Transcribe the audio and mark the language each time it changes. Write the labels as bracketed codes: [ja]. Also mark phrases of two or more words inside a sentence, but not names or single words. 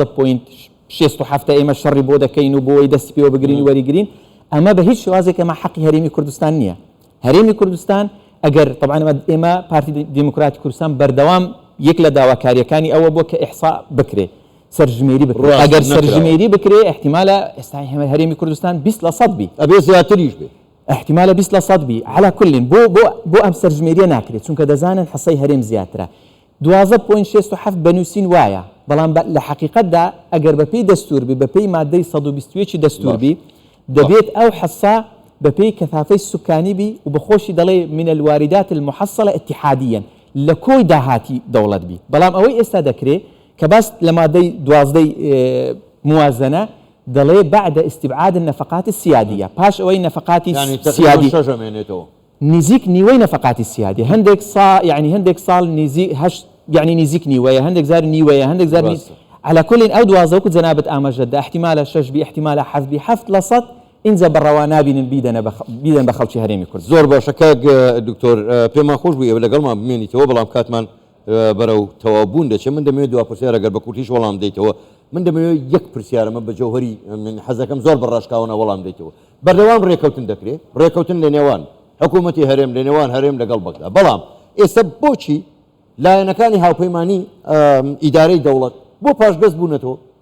[ckb] 12.67 ئێمە شەڕی بۆ دەکەین و بۆی دەستی پێوە بگرین و وەریگرین ئەمە بە هیچ شێوازێک ئەمە حەقی هەرێمی کوردستان نییە هەرێمی کوردستان ئەگەر طبعا ئێمە پارتی دیموکراتی کوردستان بەردەوام یەک لە داواکاریەکانی ئەوە بۆ کە ئیحسا بکرێ سەرژمێری بکرێ ئەگەر سەرژمێری بکرێ احتیمالە ئێستا هەرێمی کوردستان 20% بی ئەبێ زیاتریش بێ احتیمالە 20% بی [ar] على كل [ckb] بۆ ئەم سەرژمێریە ناکرێت چونکە دەزانن حسەی هەرێم زیاترە 12.67 بنووسین وایە بەڵام لە حقیقەتدا ئەگەر بەپێی دەستور بی بەپێی مادەی 121 دەستور بی دەبێت ئەو حسا بەپێی کەثافەی سوکانی بی و بەخۆشی دەڵێ [ar] من الواردات المحصلة اتحاديا [ckb] لە کۆی داهاتی دەوڵەت بی بەڵام ئەوەی ئێستا دەکرێت کە باس لە مادەی 12 موازنە دەڵێ [ar] بعد استبعاد النفقات السيادية [ckb] پاش ئەوەی نفقاتی سیادی نزیک نیوەی نفقاتی سیادی هەندێک ساڵ نزیک نیوەیە هەندێک زار نیوەیە هەندێک زار [ar] على كل [ckb] ئەو 12 وەکو جەنابەت ئاماژەدا احتیمالە 6 بی احتیمالە 7% ئینجا بەڕەوا نابینن بیدەن بە خەڵکی هەرێمی کورد زۆر باشە کاک دکتۆر پێمان خۆش بوو لەگەڵمان بمێنیتەوە بەڵام کاتمان بەرەو تەوابوون دەچێت من دەمەوێت دو پرسیارە گەر بە کورتیش وەڵام دەیتەوە من دەمەوێت یەک پرسیارەمە بە جەوهری حەزەکەم زۆر بەڕاشکاوانە وەڵام دەیتەوە بەردەوام ڕێکەوتن دەکرێت ڕێکەوتن لە نێوان حکوومەتی هەرێم لە نێوان هەرێم لەگەڵ بەغدا بەڵام ئێستا بۆچی لایەنەکانی هاوپەیمانی ئیدارەی دەوڵەت بۆ پاشگەز بوونەتەوە